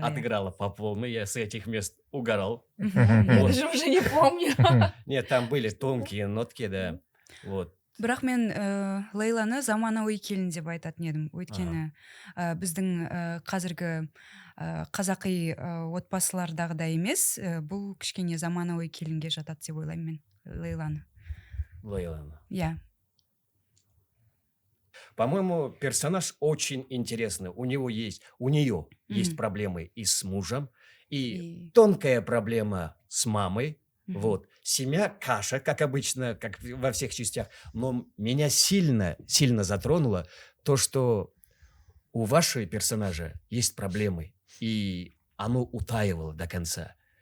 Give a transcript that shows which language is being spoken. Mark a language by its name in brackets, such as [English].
[Russian] отыграла по полной, я с этих мест угорал. Я Вот. даже уже не помню. Нет, там были тонкие нотки, да. Вот. [Kazakh] Бірақ мен Лейланы заманауи келін деп айтатын едім. Өйткені біздің қазіргі қазақи отбасылардағыдай емес, бұл кішкене заманауи келінге жатады деп ойлаймын мен Лейланы. Лейлана. Иә. [Russian] По-моему, персонаж очень интересный. У нее есть проблемы и с мужем, и тонкая проблема с мамой. Вот. Семья каша, как обычно, как во всех частях. Но меня сильно затронуло то, что у вашего персонажа есть проблемы, и оно утаивало до конца.